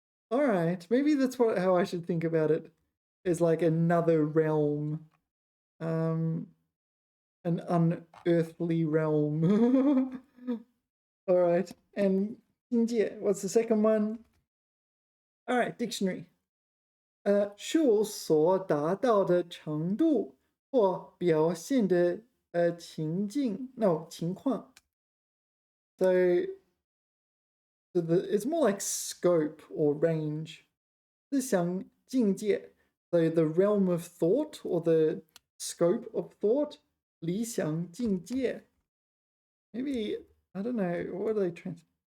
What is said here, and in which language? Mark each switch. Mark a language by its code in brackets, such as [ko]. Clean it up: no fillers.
[en] All right, maybe that's how I should think about it. Is like another realm, an unearthly realm. All right, and 境界, what's the second one? All right, dictionary. [zh] 是所达到的程度或表现的情况。 [en] So it's more like scope or range. [zh] 思想境界 [en] so the realm of thought or the scope of thought. [zh] 理想境界 [en] maybe, I don't know, what are they trying to...